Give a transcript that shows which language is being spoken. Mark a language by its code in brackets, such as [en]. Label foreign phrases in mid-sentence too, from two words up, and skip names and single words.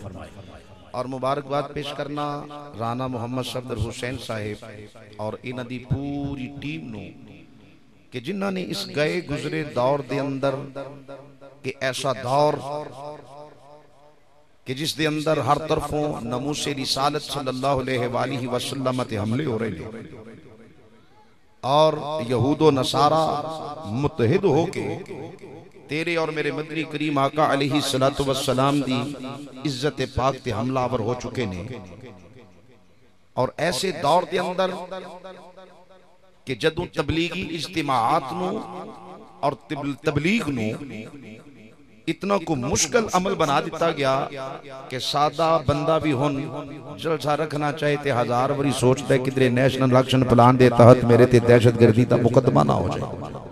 [pa] ਔਰ ਮੁਬਾਰਕਬਾਦ ਪੇਸ਼ ਕਰਨਾ ਰਾਨਾ ਮੋਹੰਮਦ ਸਫ਼ਦਰ ਹੁਸੈਨ ਸਾਹਿਬ ਔਰ ਇਨ੍ਹਾਂ ਦੀ ਪੂਰੀ ਟੀਮ ਨੂੰ ਕਿ ਜਿਨ੍ਹਾਂ ਨੇ ਇਸ ਗਏ ਗੁਜ਼ਰੇ ਦੌਰ ਦੇ ਅੰਦਰ ਕਿ ਐਸਾ ਦੌਰ ਕਿ ਜਿਸ ਦੇ ਅੰਦਰ ਹਰ ਤਰਫ਼ੋਂ ਨਮੂਸੇ ਰਿਸਾਲਤ [ar] صلى الله عليه وسلم [pa] ਤੇ ਹਮਲੇ ਹੋ ਰਹੇ ਹੈਂ ਔਰ ਯਹੂਦੋ ਨਸਾਰਾ ਮੁੱਤਹਿਦ ਹੋ ਕੇ ਤੇਰੇ ਔਰ ਮੇਰੇ ਮਦਨੀ ਕਰੀਮ ਆਕਾ [ar] عليه الصلاة والسلام [pa] ਦੀ ਇੱਜ਼ਤ ਪਾਕ ਤੇ ਹਮਲਾਵਰ ਹੋ ਚੁੱਕੇ ਨੇ। ਔਰ ਐਸੇ ਦੌਰ ਕੇ ਅੰਦਰ ਕਿ ਜਦੋਂ ਤਬਲੀਗ਼ੀ ਇਜਤਿਮਾਆਤ ਨੂੰ ਔਰ ਤਬਲੀਗ਼ ਨੂੰ ਇਤਨਾ ਕੋ ਮੁਸ਼ਕਿਲ ਅਮਲ ਬਣਾ ਦਿੱਤਾ ਗਿਆ ਕਿ ਸਾਦਾ ਬੰਦਾ ਭੀ ਹੁਣ ਜਲਸਾ ਰੱਖਣਾ ਚਾਹੇ ਤੇ ਹਜ਼ਾਰ ਵਰੀ ਸੋਚਦਾ ਹੈ ਕਿਧਰੇ [en] National Election Plan [pa] ਦੇ ਤਹਿਤ ਮੇਰੇ ਤੇ ਦਹਿਸ਼ਤਗਰਦੀ ਕਾ ਮੁਕੱਦਮਾ ਨਾ ਹੋ ਜਾਏ।